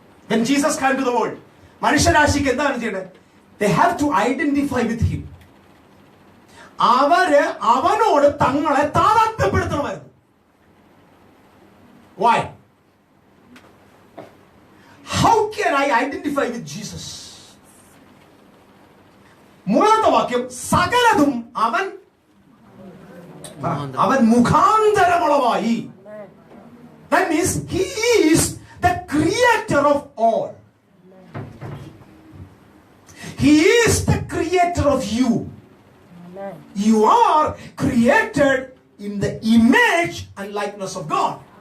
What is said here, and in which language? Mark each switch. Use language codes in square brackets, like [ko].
[en] When Jesus came to the world, [ml] മനുഷ്യരാശിക്ക് എന്താണ് ചെയ്യേണ്ടത്? [en] They have to identify with him. [ml] അവര് അവനോട് തങ്ങളെ താതാത്മ്യപ്പെടുത്തണമായിരുന്നു. [en] Why? How can I identify with Jesus? [ml] മൂന്നാമത്തെ വാക്യം സകലതും അവൻ മുഖാന്തരമുളവായി. [en] That means he is the creator of all. He is the creator of you. You are created in the image and likeness of God.